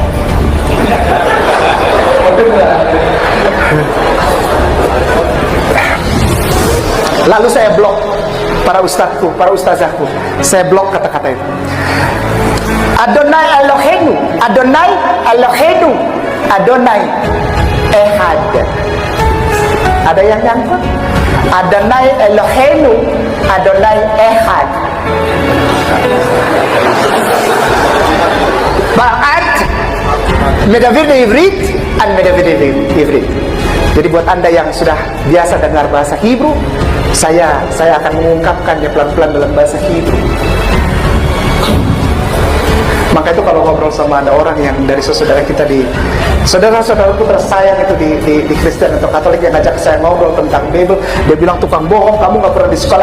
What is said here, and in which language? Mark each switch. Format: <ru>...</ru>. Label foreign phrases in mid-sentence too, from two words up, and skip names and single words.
<id>Lalu saya blok para ustadzku, para ustazahku, saya blok kata-kata itu.</id> <he>אדוני אלוהינו, אדוני אלוהינו, אדוני אחד.</he> <id>Ada yang nyangkut?</id> <he>אדוני אלוהינו, אדוני אחד. Ba'at מדבר בעברית, אני מדבר בעברית.</he> <id>Jadi buat Anda yang sudah biasa dengar bahasa Hebrew, saya akan mengungkapkannya pelan-pelan dalam bahasa Hebrew. Maka itu kalau ngobrol sama ada orang yang dari saudara kita di saudara-saudaraku tersayang itu di Kristen atau Katolik yang ngajak saya ngobrol tentang Bible, dia bilang tukang bohong, kamu nggak pernah di sekolah.</id>